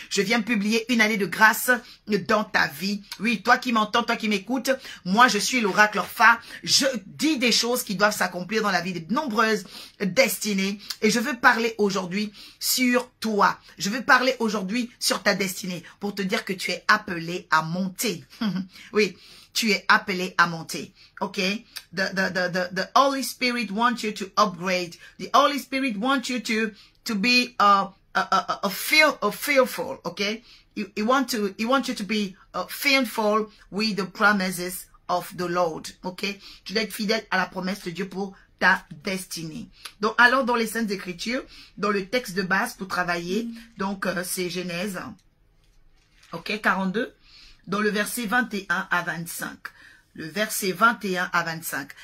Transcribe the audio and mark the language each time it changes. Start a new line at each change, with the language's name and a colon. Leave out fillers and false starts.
French: Je viens publier une année de grâce dans ta vie. Oui, toi qui m'entends, toi qui m'écoutes, moi je suis l'oracle Orpha. Je dis des choses qui doivent s'accomplir dans la vie de nombreuses destinées et je veux parler aujourd'hui sur toi. Je veux parler aujourd'hui sur ta destinée pour te dire que tu es appelé à monter. Oui. Tu es appelé à monter. Okay?
English: The Holy Spirit wants you to upgrade. The Holy Spirit wants you to be fearful. Okay? He wants you to be fearful with the promises of the Lord. Okay?
French: Tu dois être fidèle à la promesse de Dieu pour ta destinée. Donc, allons dans les Saintes Écritures, dans le texte de base pour travailler. Donc, c'est Genèse. Ok? 42. Dans le verset 21 à 25. Le verset 21 à 25.